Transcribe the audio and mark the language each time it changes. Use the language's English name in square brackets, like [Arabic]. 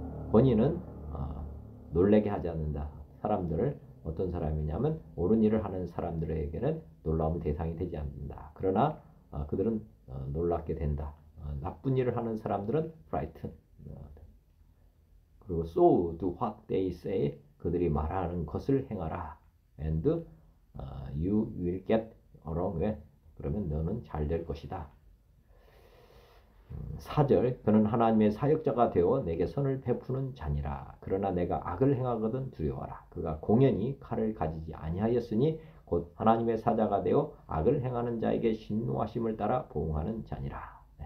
[Korean] 권위는 놀래게 하지 않는다. 사람들을 어떤 사람이냐면 옳은 일을 하는 사람들에게는 놀라움의 대상이 되지 않는다. 그러나 그들은 놀랍게 된다. 나쁜 일을 하는 사람들은 frighten. 그리고 [English] so do what they say. [Korean] 그들이 말하는 것을 행하라. [English] And you will get along well. [Korean] 그러면 너는 잘 될 것이다. 4절, 그는 하나님의 사역자가 되어 내게 선을 베푸는 자니라. 그러나 내가 악을 행하거든 두려워하라. 그가 공연히 칼을 가지지 아니하였으니 곧 하나님의 사자가 되어 악을 행하는 자에게 신노하심을 따라 보응하는 자니라.